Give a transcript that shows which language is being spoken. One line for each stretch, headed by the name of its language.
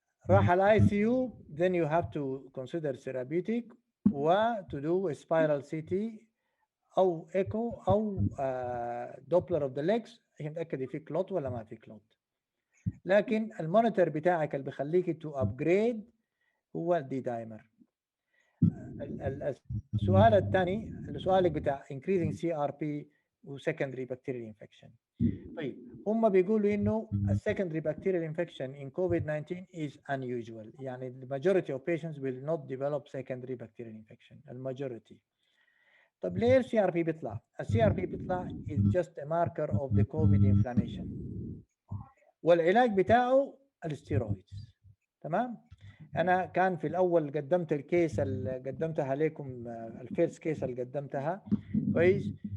Arabic: راح
English: الاي C U then you have to consider therapeutic و to do a spiral CT او echo او Doppler of the legs
Arabic: عشان تتاكد في كلوت
English: ولا ما في كلوت.
Arabic: لكن المونيتور بتاعك اللي بيخليك
English: to upgrade
Arabic: هو الدي دايمر. السؤال الثاني السؤال بتاع
English: increasing CRP وسكندري bacterial infection.
Arabic: طيب هم بيقولوا انه
English: السكندري bacterial infection in COVID-19 is unusual,
Arabic: يعني
English: the majority of patients will not develop secondary bacterial infection. الماجوريتي.
Arabic: طب ليه
English: السي R P
Arabic: بيطلع؟
English: السي R P
Arabic: بيطلع
English: is just a marker of the COVID inflammation.
Arabic: والعلاج بتاعه الستيرويدز. تمام؟ انا كان في الاول قدمت الكيس اللي قدمتها لكم
English: الفيرست كيس
Arabic: اللي قدمتها كويس.